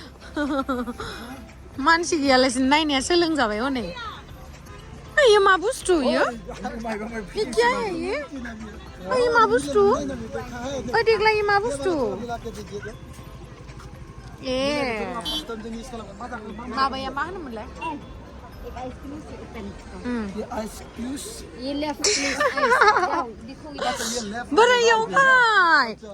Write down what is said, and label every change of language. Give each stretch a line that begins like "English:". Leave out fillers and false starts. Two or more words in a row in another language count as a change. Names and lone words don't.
Bodo: मानसि गैयालासिनो नायनाया सोलोंजाबाय हनै ये मा बुस्थु
Hindi: ये क्या है
Bodo: ये मा बुस्थु देग्ला ये मा बुस्थु ए माबाया मा होनोमोनलाय बोरायावहाय